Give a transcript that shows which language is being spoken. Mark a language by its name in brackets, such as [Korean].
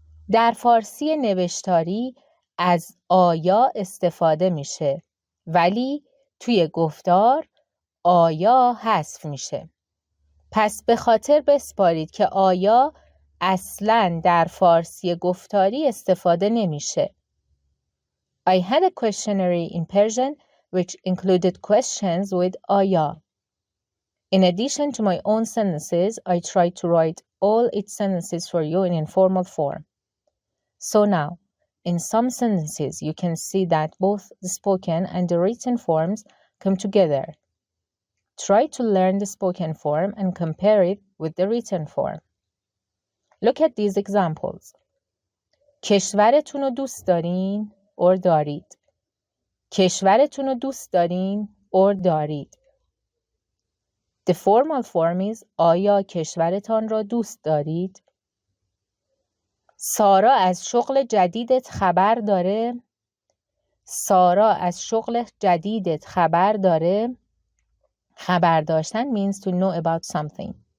[Persian] در فارسی نوشتاری از آیا استفاده میشه ولی توی گفتار آیا حذف میشه. پس به خاطر بسپارید که آیا اصلاً در فارسی گفتاری استفاده نمیشه. [English] I had a questionnaire in Persian which included questions with آیا. In addition to my own sentences, I tried to write all its sentences for you in informal form. So now, in some sentences, you can see that both the spoken and the written forms come together. Try to learn the spoken form and compare it with the written form. Look at these examples. [Persian] کشورتون رو دوست دارین or دارید. کشورتون رو دوست دارین or دارید. [English] The formal form is [Persian] آیا کشورتان را دوست دارید؟ سارا از شغل جدیدت خبر داره؟ سارا از شغل جدیدت خبر داره؟ خبر داشتن [English] means to know about something.